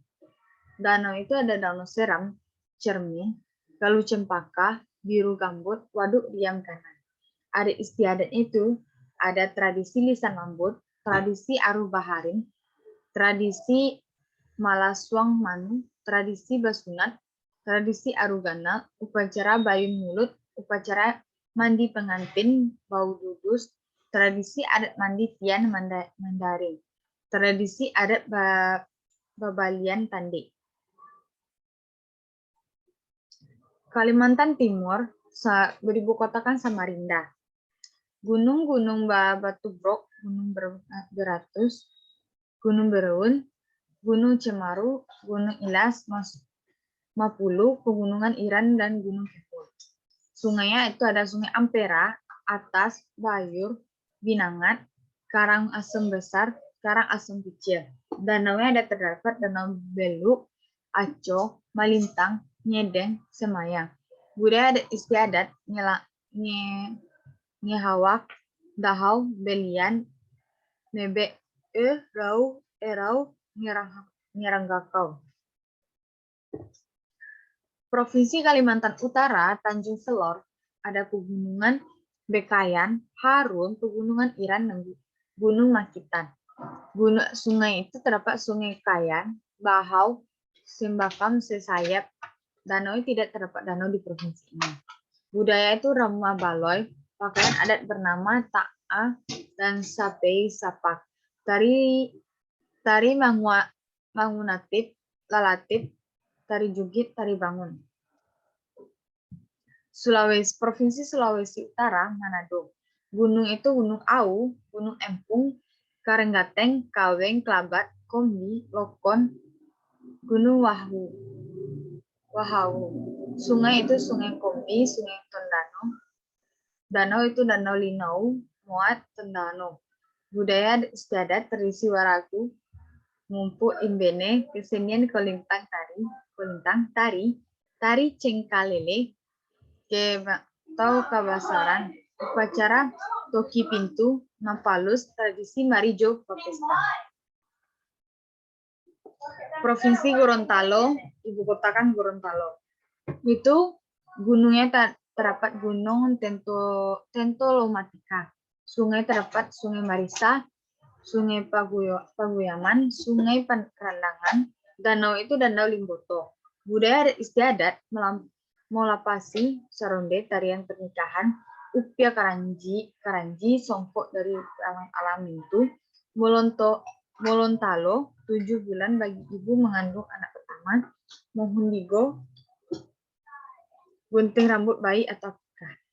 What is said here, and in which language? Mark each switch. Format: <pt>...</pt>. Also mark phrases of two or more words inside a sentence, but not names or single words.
<id>Danau itu ada Danau Seram, Cermin, Galuh Cempaka, Biru Gambut, Waduk Riam Kanan. Adat istiadat itu ada tradisi lisan lambut, tradisi aruh baharin, tradisi malaswang manu, tradisi basunat, tradisi arugana, upacara bayun mulut, upacara mandi pengantin, bau dudus, tradisi adat mandi tian Mandarin, tradisi adat babalian tanding. Kalimantan Timur beribukotakan Samarinda. Gunung-gunung Batu Brok, Gunung Beratus, Gunung Berun, Gunung Cemaru, Gunung Ilas, Mapulu, Pegunungan Iran, dan Gunung Kepul. Sungainya itu ada Sungai Ampera, Atas, Bayur, Binangat, Karang Asem Besar, Karang Asem Kecil. Danaunya ada terdapat Danau Beluk, Aco, Malintang, Nyedeng, Semayang. Budaya adat istiadat Nyehawak, Dahau, Belian, Nebe, Rau, Erau, Nyeranggakau. Provinsi Kalimantan Utara, Tanjung Selor, ada Pegunungan Bekayan, Harun, Pegunungan Iran, dan Gunung Makitan. Sungai itu terdapat Sungai Kayan, Bahau, Sembakam, Sesayap. Danau tidak terdapat danau di provinsi ini. Budaya itu ramah baloy, pakaian adat bernama ta'a dan sapei sapak. Tari mangunatif, lalatif, tari jugit, tari bangun. Provinsi Sulawesi Utara, Manado. Gunung itu Gunung Au, Gunung Empung, Karenggateng, Kaweng, Kelabat, Kombi, Lokon, Gunung Wahau. Sungai itu Sungai Kombi, Sungai Tondano. Danau itu Danau Linau, Muat, Tondano. Budaya istiadat, tradisi waragu, ngumpul imbene, kesenian kolintang tari, tari cengkalele, atau kabasaran, upacara toki pintu, mapalus, tradisi marijo pesta. Provinsi Gorontalo, ibu kota kan Gorontalo. Itu gunungnya terdapat Gunung Tentolomatika. Sungai terdapat Sungai Marisa, Sungai Paguyaman, Sungai Kerandangan, danau itu Danau Limboto. Budaya istiadat Molapasi, Saronde, tarian pernikahan, Upia Karanji, Songkok dari alam itu, Molontalo, 7 bulan bagi ibu mengandung anak pertama, Mohundigo, gunting rambut bayi atau apakah.</id>